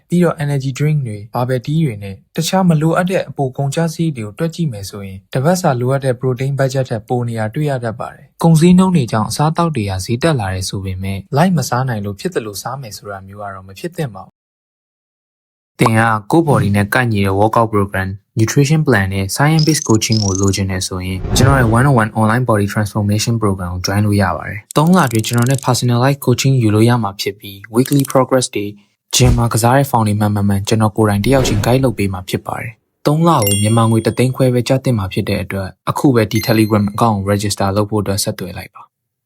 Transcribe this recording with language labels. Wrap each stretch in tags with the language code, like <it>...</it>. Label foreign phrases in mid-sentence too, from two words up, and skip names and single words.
<my>ပြီးတော့</my> <en>energy drink</en> <my>တွေ</my> <en>barbell tea</en> <my>တွေနဲ့တခြားမလိုအပ်တဲ့အပိုကုန်ကျစရိတ်တွေကိုတွက်ကြည့်မယ်ဆိုရင်တစ်ပတ်စာလိုအပ်တဲ့</my> <en>protein budget</en> <my>ထက်ပိုနေတာတွေ့ ရတတ်ပါတယ်ကုန်စည်နှုန်းတွေကြောင့်အစားအသောက်တွေကဈေးတက်လာတယ်ဆိုပေမဲ့လိုက်မစားနိုင်လို့ဖြစ်တယ်လို့စားမယ်ဆိုတာမျိုး ကတော့မဖြစ်သင့်ပါဘူးသင်ကကိုယ့် body နဲ့ကိုက်ညီတဲ့</my> <en>workout program nutrition plan</en> <my>နဲ့</my> <en>science based coaching</en> <my>ကိုလိုချင်နေဆိုရင်ကျွန်တော်ရဲ့101</my> <en>online body transformation program</en> <my>ကို join လို့ရပါတယ်။3လအတွင်းကျွန်တော်နဲ့</my> <en>personalized coaching</en> <my>ယူလို့ရမှာဖြစ်ပြီး</my> <en>weekly progress</en> <my>တွေ gym မှာကစားတဲ့ ဖောင်တွေမှန်ကျွန်တော်ကိုယ်တိုင်တယောက်ချင်း guide လုပ်ပေးမှာဖြစ်ပါတယ်။3လကိုမြန်မာငွေ3သိန်းခွဲပဲကျသင့်မှာဖြစ်တဲ့အတွက်အခုပဲဒီ</my> <en>Telegram account</en> <my>ကို register လုပ်ဖို့အတွက်ဆက်သွယ်လိုက်ပါ</my>